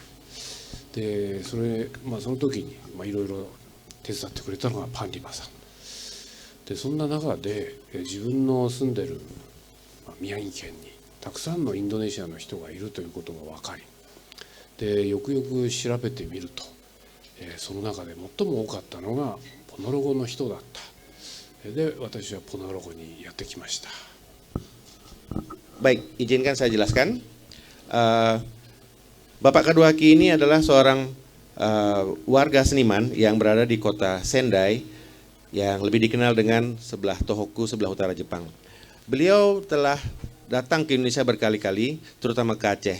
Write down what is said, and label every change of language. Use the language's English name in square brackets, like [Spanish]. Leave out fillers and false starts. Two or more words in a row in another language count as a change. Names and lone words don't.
[Japanese] でその時にいろいろ手伝ってくれたのがパンリマさんで、そんな中で自分の住んでる宮城県にたくさんのインドネシアの人がいるということが分かり、でよくよく調べてみると、その中で最も多かったのがポノロゴの人だった。で私はポノロゴにやってきました。 [Indonesian] Baik, izinkan saya jelaskan. Bapak Kadowaki ini adalah seorang warga seniman yang berada di kota Sendai, yang lebih dikenal dengan sebelah Tohoku, sebelah utara Jepang. Beliau telah datang ke Indonesia berkali-kali, terutama ke Aceh.